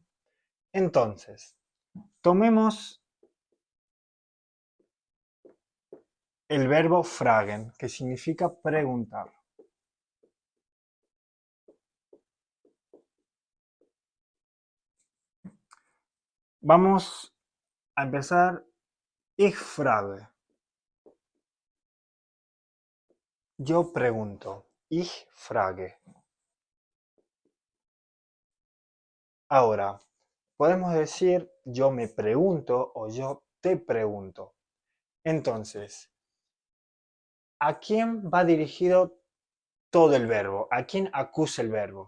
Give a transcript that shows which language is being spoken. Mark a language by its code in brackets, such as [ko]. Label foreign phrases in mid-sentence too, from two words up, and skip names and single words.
[es] Entonces, tomemos el verbo fragen, que significa preguntar. Vamos a empezar. [de] Ich frage. [es] Yo pregunto. [de] Ich frage. [es] Ahora, podemos decir yo me pregunto o yo te pregunto. Entonces, ¿a quién va dirigido todo el verbo? ¿A quién acusa el verbo?